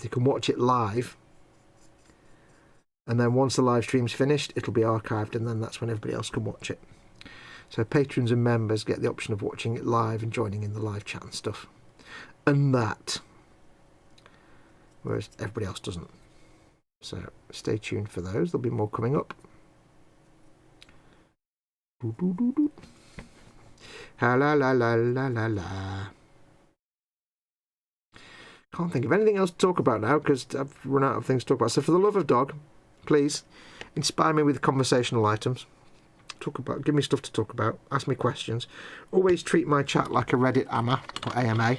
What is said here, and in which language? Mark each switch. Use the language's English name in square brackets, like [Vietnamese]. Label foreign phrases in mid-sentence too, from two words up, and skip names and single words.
[English] They can watch it live, and then once the live stream's finished, it'll be archived, and then that's when everybody else can watch it. So patrons and members get the option of watching it live and joining in the live chat and stuff. And that. Whereas everybody else doesn't. So stay tuned for those. There'll be more coming up. Ha la la la la la la. Can't think of anything else to talk about now, because I've run out of things to talk about. So for the love of dog, please inspire me with conversational items. Give me stuff to talk about. Ask me questions. Always treat my chat like a Reddit AMA or AMA.